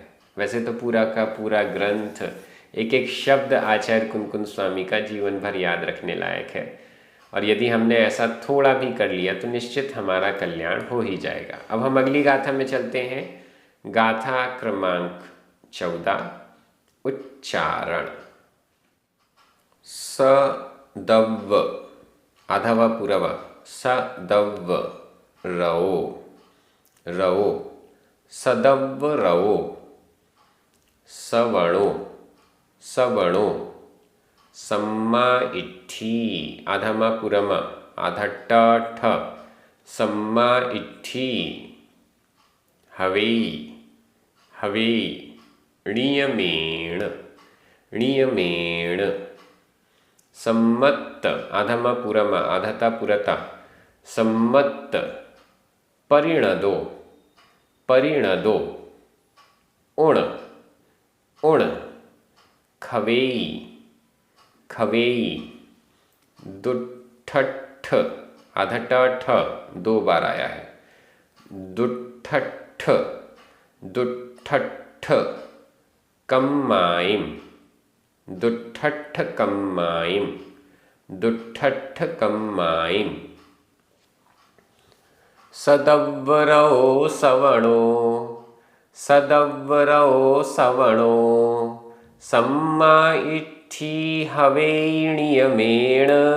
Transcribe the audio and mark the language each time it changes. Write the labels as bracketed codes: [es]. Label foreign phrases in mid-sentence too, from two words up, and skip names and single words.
[hi] वैसे तो पूरा का पूरा ग्रंथ, एक एक शब्द आचार्य कुंदकुंद स्वामी का जीवन भर याद रखने लायक है, और यदि हमने ऐसा थोड़ा भी कर लिया तो निश्चित हमारा कल्याण हो ही जाएगा। अब हम अगली गाथा में चलते हैं। गाथा क्रमांक 14, उच्चारण। [pra] सदव्व, [hi] आधा व पूरा व, [pra] सदव्व रओ, रओ, सदव्व रओ, सवणो, सवणो, सम्मा इट्ठी, [hi] आधा मा पूरा मा, आधा ट ठ, [pra] सम्मा इट्ठी, हवेई, हवेई, णियमेण, णियमेण, सम्मत, [hi] आधा मा पूरा मा, आधा ता पुरता, [pra] सम्मत, परिणदो, परिणदो, उण, उण, खवेई, खवेई, [hi] दुठठ, आधा ट ठ 2 बार आया है, [pra] दुठठ, दुठठ, कम्माइम, दुठठ कम्माइम, दुठठ कम्माइम, सदव्वरो सवणो, सदव्वरो सवणो, सम्मा इट्ठी हवेणियमेण,